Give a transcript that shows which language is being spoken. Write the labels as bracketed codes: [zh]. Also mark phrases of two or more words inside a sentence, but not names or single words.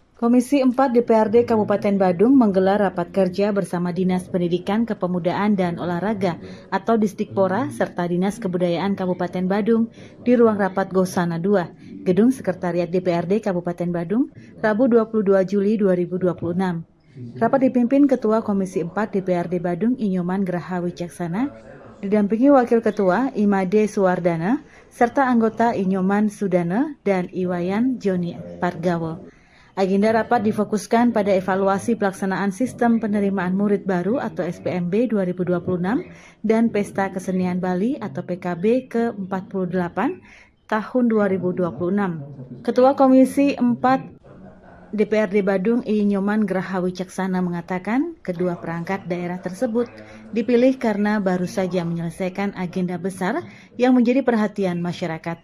[id] Komisi 4 DPRD Kabupaten Badung menggelar rapat kerja bersama Dinas Pendidikan, Kepemudaan, dan Olahraga atau Disdikpora serta Dinas Kebudayaan Kabupaten Badung di ruang rapat Gosana 2, Gedung Sekretariat DPRD Kabupaten Badung, Rabu 22 Juli 2026. Rapat dipimpin Ketua Komisi 4 DPRD Badung Inyoman Graha Wicaksana, didampingi Wakil Ketua Imade Suwardana, serta anggota Inyoman Sudana dan Iwayan Joni Pargawo. Agenda rapat difokuskan pada evaluasi pelaksanaan sistem penerimaan murid baru atau SPMB 2026 dan Pesta Kesenian Bali atau PKB ke-48 tahun 2026. Ketua Komisi 4 DPRD Badung Inyoman Graha Wicaksana mengatakan kedua perangkat daerah tersebut dipilih karena baru saja menyelesaikan agenda besar yang menjadi perhatian masyarakat.